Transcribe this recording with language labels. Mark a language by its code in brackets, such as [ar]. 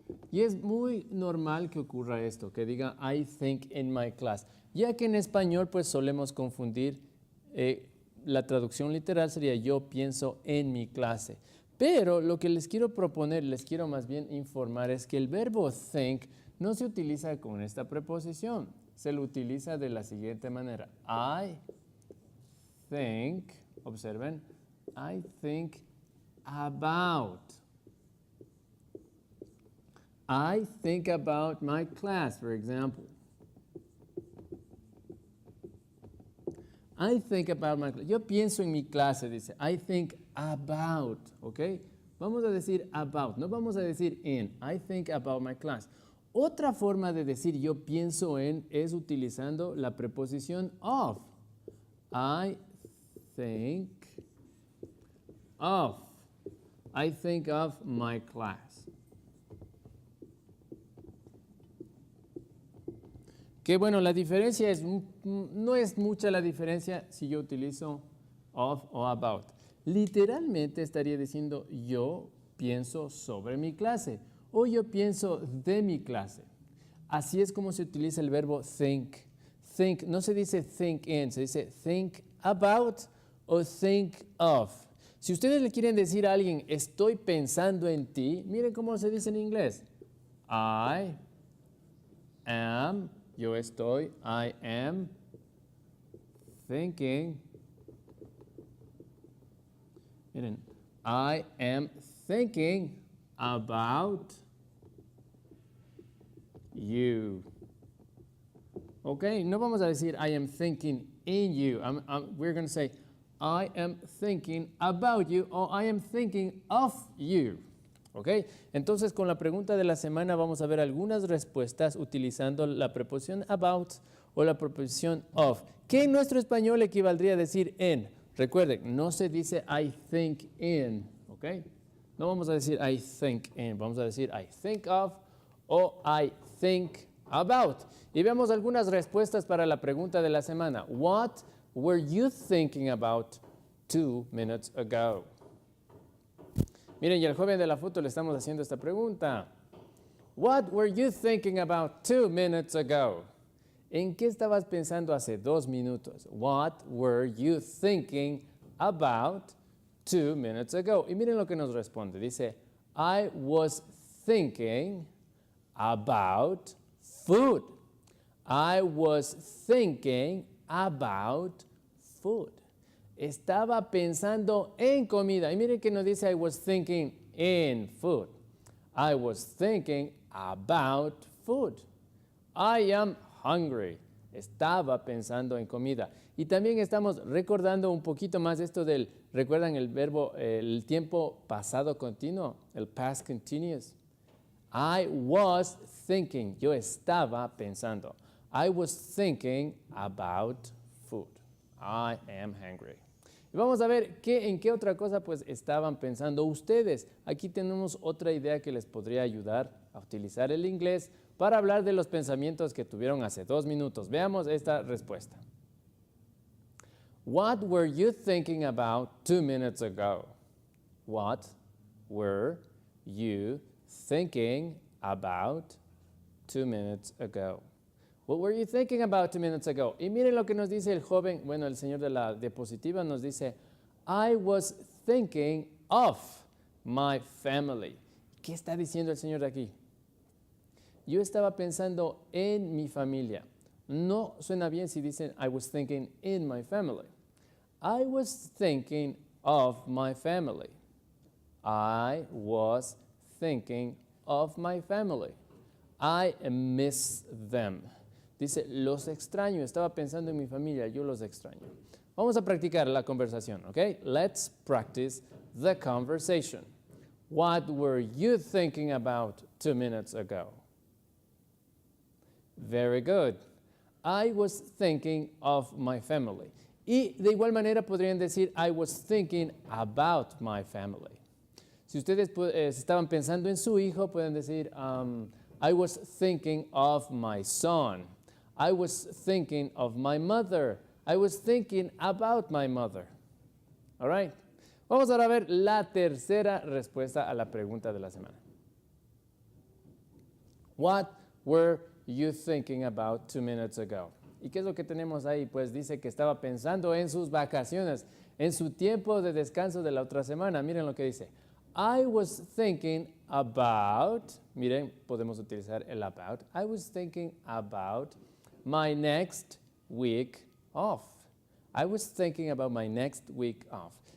[es] Y es muy normal que ocurra esto, que diga [en] I think in my class, [es] ya que en español pues solemos confundir, la traducción literal sería yo pienso en mi clase. Pero lo que les quiero proponer, les quiero más bien informar es que el verbo think no se utiliza con esta preposición, se lo utiliza de la siguiente manera. [en] I think, [es] observen, [en] I think about. I think about my class, for example. I think about my class. [es] Yo pienso en mi clase, dice. [en] I think about, ¿ok? [es] Vamos a decir about, no vamos a decir in. [en] I think about my class. [es] Otra forma de decir yo pienso en es utilizando la preposición of. I think of. I think of my class. Que bueno, la diferencia no es mucha la diferencia si yo utilizo of o about. Literalmente estaría diciendo yo pienso sobre mi clase o yo pienso de mi clase. Así es como se utiliza el verbo think. Think no se dice [en] think in, [es] se dice [en] think about [es] o [en] think of. [es] Si ustedes le quieren decir a alguien estoy pensando en ti, [en] miren cómo se dice en inglés. I am. [es] Yo estoy, [en] I am thinking. [es] Miren, [en] I am thinking about you. [es] Ok, no vamos a decir [en] I am thinking in you. We're going to say I am thinking about you or I am thinking of you. ¿Ok? [es] Entonces, con la pregunta de la semana vamos a ver algunas respuestas utilizando la preposición about o la preposición of, que en nuestro español equivaldría a decir en. Recuerden, no se dice [en] I think in, [es] ¿ok? No vamos a decir [en] I think in, [es] vamos a decir [en] I think of [es] o [en] I think about. [es] Y veamos algunas respuestas para la pregunta de la semana. [en] What were you thinking about 2 minutes ago? [es] Miren, y al joven de la foto le estamos haciendo esta pregunta. [en] What were you thinking about 2 minutes ago? [es] ¿En qué estabas pensando hace 2 minutos? [en] What were you thinking about 2 minutes ago? [es] Y miren lo que nos responde. Dice, [en] I was thinking about food. I was thinking about food. [es] Estaba pensando en comida. Y miren que nos dice [en] I was thinking in food. I was thinking about food. I am hungry. [es] Estaba pensando en comida. Y también estamos recordando un poquito más esto del, ¿recuerdan el verbo, el tiempo pasado continuo? [en] El past continuous. I was thinking. [es] Yo estaba pensando. [en] I was thinking about food. I am hungry. [es] Y vamos a ver en qué otra cosa pues estaban pensando ustedes. Aquí tenemos otra idea que les podría ayudar a utilizar el inglés para hablar de los pensamientos que tuvieron hace 2 minutos. Veamos esta respuesta. [en] What were you thinking about 2 minutes ago? What were you thinking about 2 minutes ago? What were you thinking about 2 minutes ago? [es] Y miren lo que nos dice el joven, bueno, el señor de la diapositiva nos dice, [en] I was thinking of my family. [es] ¿Qué está diciendo el señor de aquí? Yo estaba pensando en mi familia. No suena bien si dicen [en] I was thinking in my family. I was thinking of my family. I was thinking of my family. I miss them. [es] Dice, los extraño. Estaba pensando en mi familia. Yo los extraño. Vamos a practicar la conversación, ¿ok? [en] Let's practice the conversation. What were you thinking about 2 minutes ago? Very good. I was thinking of my family. [es] Y de igual manera podrían decir, [en] I was thinking about my family. [es] Si ustedes estaban pensando en su hijo, pueden decir, [en] I was thinking of my son. I was thinking of my mother. I was thinking about my mother. All right. [es] Vamos ahora a ver la tercera respuesta a la pregunta de la semana. [en] What were you thinking about 2 minutes ago? [es] ¿Y qué es lo que tenemos ahí? Pues dice que estaba pensando en sus vacaciones, en su tiempo de descanso de la otra semana. Miren lo que dice. [en] I was thinking about, [es] miren, podemos utilizar el [en] about. I was thinking about my next week off. I was thinking about my next week off.